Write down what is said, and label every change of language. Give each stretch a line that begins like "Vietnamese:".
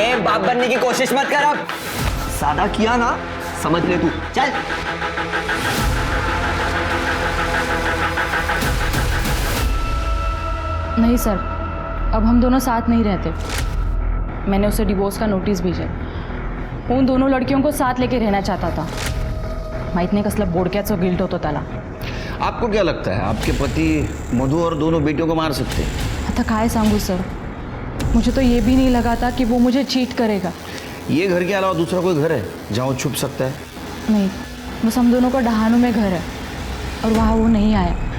Hindi: ए, बाप बनने की कोशिश मत कर। अब सादा किया ना, समझ ले तू। चल नहीं सर, अब हम दोनों साथ नहीं रहते। मैंने उसे डिवोर्स का नोटिस भेजा। उन दोनों लड़कियों को साथ लेके रहना चाहता था।
Marathi: माहित नाही कसलं बोडक्याचं गिल्ट होतं त्याला।
Hindi: आपको क्या लगता है आपके पति मधु और दोनों बेटियों को मार सकते हैं?
Marathi: आता काय सांगू सर,
Hindi: मुझे तो ये भी नहीं लगा था कि वो मुझे चीट करेगा। ये घर के अलावा दूसरा कोई घर है जहाँ वो छुप सकता है? नहीं, बस हम दोनों का डहानू में घर है और वहाँ वो नहीं आया।